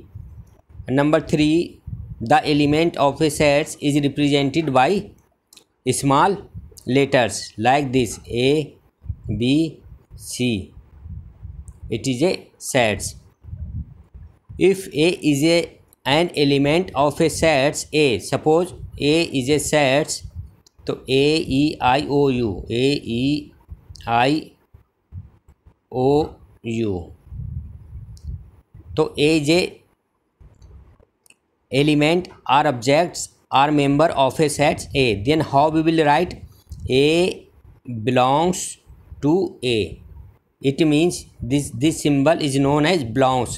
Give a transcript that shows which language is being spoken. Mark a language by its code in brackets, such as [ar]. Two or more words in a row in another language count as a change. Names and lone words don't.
[en] Number 3, the element of a set is represented by small letters like this A, B, C. It is a sets. If A is an element of a set A, suppose A is a set, तो A, E, I, O, U, A, E, I, O, U. तो A is a element or objects or member of a set A. Then how we will write? A belongs to A. It means this symbol is known as belongs.